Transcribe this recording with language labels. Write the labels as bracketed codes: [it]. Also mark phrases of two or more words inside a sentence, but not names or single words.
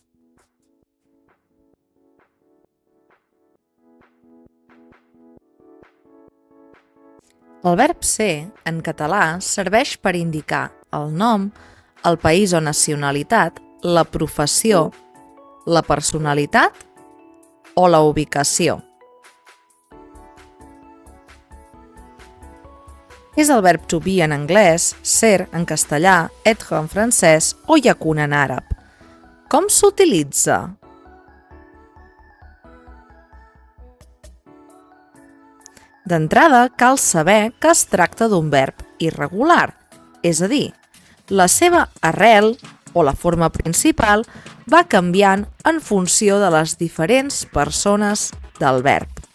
[ca] El verb ser, en català, serveix per indicar el nom, el país o nacionalitat, la professió, la personalitat o la ubicació. És el verb [en] to be [ca] en anglès, ser en castellà, être en francès o yakun en àrab. Com s'utilitza? D'entrada, cal saber que es tracta d'un verb irregular, és a dir, la seva arrel o la forma principal va canviant en funció de les diferents persones del verb.